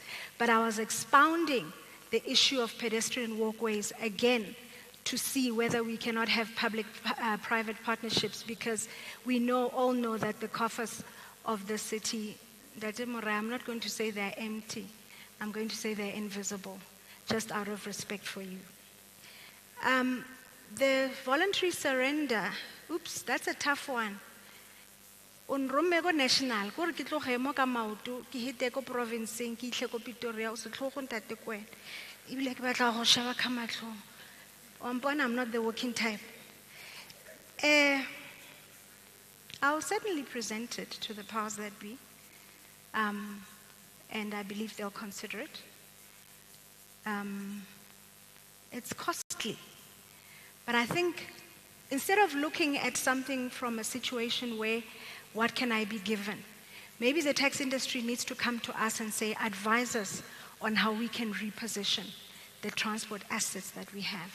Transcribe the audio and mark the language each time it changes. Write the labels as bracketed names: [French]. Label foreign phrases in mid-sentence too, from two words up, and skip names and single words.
[English] But I was expounding the issue of pedestrian walkways again to see whether we cannot have public-private partnerships, because we all know that the coffers of the city, I'm not going to say they're empty, I'm going to say they're invisible, just out of respect for you. The voluntary surrender, oops, that's a tough one. [Tswana] Unromme go national, gore ke tloge mo ka maoto, ke hite ko provinceng, ke itle ko Pretoria, o se tlogo ntate kwena. Ebile ke batla go sheba ka matlhong. [English] I'm not the working type. I'll certainly present it to the powers that be, and I believe they'll consider it. It's costly, but I think instead of looking at something from a situation where what can I be given, maybe the tax industry needs to come to us and say, advise us on how we can reposition the transport assets that we have.